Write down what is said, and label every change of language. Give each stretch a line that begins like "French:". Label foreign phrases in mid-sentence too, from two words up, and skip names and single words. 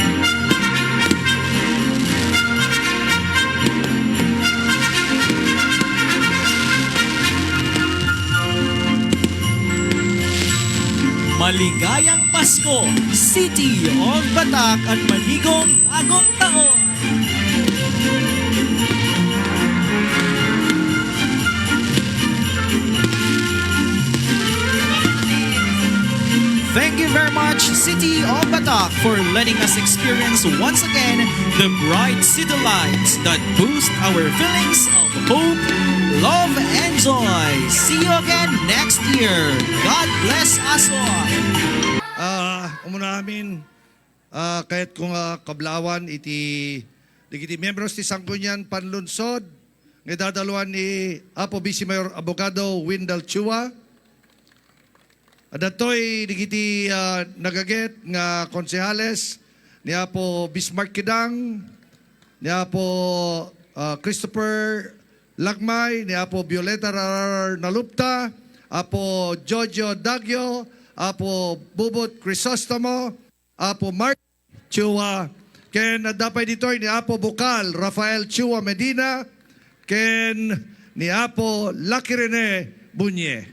Filipino: Maligayang Pasko, City of Batak at maligong bagong taon.
English: Thank you very much, City of Batak, for letting us experience once again the bright city lights that boost our feelings of hope, love, and joy. See you again next year. God bless us all.
Iloko: Umuna amin, kahit kung kablawan, iti membros ti Sangkunyan Panlunsod, nga dadaluan ni Apo Vice Mayor Abogado Wendell Chua, adatoy digiti nagaget nga konsehales ni Apo Bismarck Kidang, ni Apo Christopher Lagmay, ni Apo Violeta Nalupta, Apo Jojo Dagyo, Apo Bubot Crisostomo, Apo Mark Chua, ken dapay ditoy ni Apo Bukal Rafael Chua Medina, ken ni Apo Lucky Rene Bunye.